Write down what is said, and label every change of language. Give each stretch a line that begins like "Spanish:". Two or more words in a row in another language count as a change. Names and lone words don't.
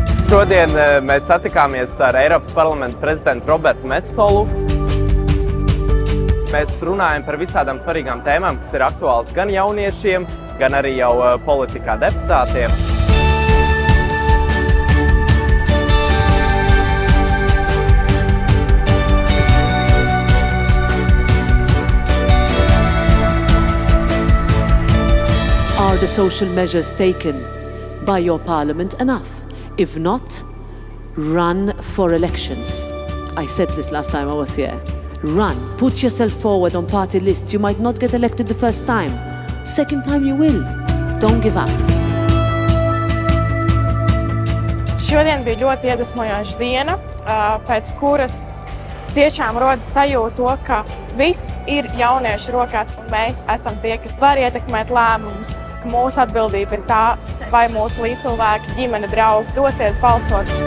Latvian: Šodien mēs satikāmies ar Eiropas parlamenta prezidentu Robertu Metsolu. Mēs runājam par visādām svarīgām tēmām, kas ir aktuāls gan jauniešiem, gan arī jau politikā deputātiem.
English: Are the social measures taken by your parliament enough? If not, run for elections. I said this last time I was here. Run. Put yourself forward on party lists. You might not get elected the first time. Second time you will. Don't give up.
Latvian: Šodien bija ļoti iedvesmojoša diena, pēc kuras tiešām rodas sajūta to, ka viss ir jauniešu rokās un mēs esam tie, kas var ietekmēt lēmumus. Mūsu atbildība ir tā, vai mūsu līdzcilvēki, ģimene, draugi dosies balsot.